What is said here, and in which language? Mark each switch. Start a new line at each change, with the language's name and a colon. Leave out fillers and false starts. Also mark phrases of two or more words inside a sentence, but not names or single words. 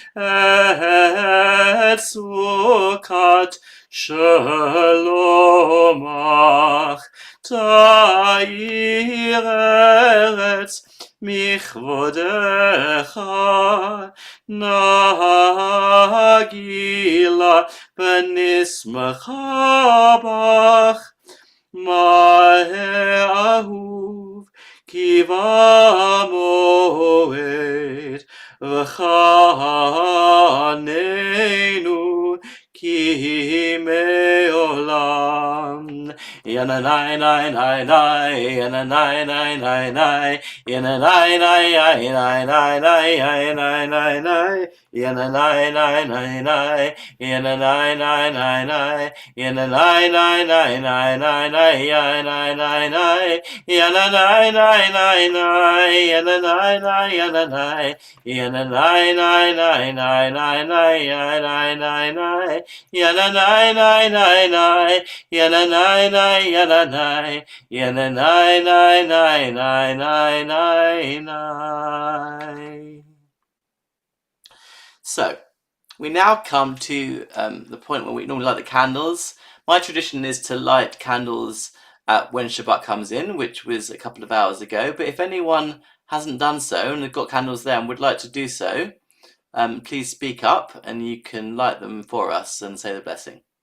Hebrew: את סוכת שלומך תאיר ארץ מכבודך נגילה ונשמחה בך מה אהוב כי במועד וחננו כי מעולם ינאי נאי נאי נאי ינאי נאי נאי נאי ינאי נאי נאי נאי נאי נאי נאי נאי ינאי נאי נאי נאי ינאי נאי נאי נאי ינאי נאי נאי נאי נאי נאי ינאי נאי נאי ינאי נאי נאי נאי ינאי נאי ינאי ינאי נאי נאי נאי נאי נאי ינאי נאי נאי ינאי נאי נאי נאי ינאי נאי ינאי ינאי נאי נאי נאי נאי נאי נאי
English: So we now come to the point where we normally light the candles. My tradition is to light candles when Shabbat comes in, which was a couple of hours ago. But if anyone hasn't done so and they've got candles there and would like to do so, please speak up and you can light them for us and say the blessing.